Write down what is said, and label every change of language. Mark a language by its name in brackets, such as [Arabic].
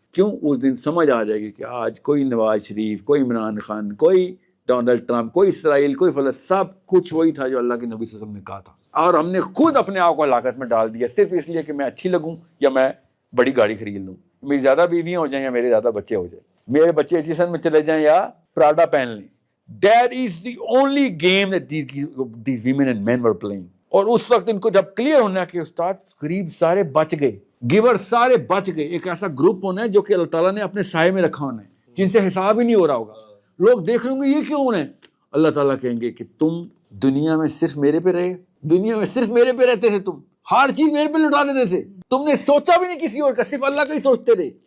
[Urdu] کیوں؟ اس دن سمجھ آ جائے گی کہ آج کوئی نواز شریف, کوئی عمران خان, کوئی ڈونلڈ ٹرمپ, کوئی اسرائیل, کوئی فلسطین, سب کچھ وہی تھا جو اللہ کے نبی صلی اللہ علیہ وسلم نے کہا تھا. اور ہم نے خود اپنے آپ کو ہلاکت میں ڈال دیا صرف اس لیے کہ میں اچھی لگوں یا میں بڑی گاڑی خرید لوں, میری زیادہ بیویاں ہو جائیں یا میرے زیادہ بچے ہو جائیں, میرے بچے ایٹیسن میں چلے جائیں یا پراڈا پہن لیں. [English] That is the only game that these women and men were playing. [Urdu] اور اس وقت ان کو جب کلیئر ہونا کہ استاد غریب سارے بچ گئے, گیور سارے بچ گئے, ایک ایسا گروپ ہونا ہے جو کہ اللہ تعالیٰ نے اپنے سائے میں رکھا ہونا ہے, جن سے حساب ہی نہیں ہو رہا ہوگا. لوگ دیکھ رہے ہوں گے یہ کیوں ہونا ہے, اللہ تعالیٰ کہیں گے کہ تم دنیا میں صرف میرے پہ رہے, دنیا میں صرف میرے پہ رہتے تھے, تم ہر چیز میرے پہ لٹا دیتے تھے, تم نے سوچا بھی نہیں کسی اور کا, صرف اللہ کا ہی سوچتے رہے.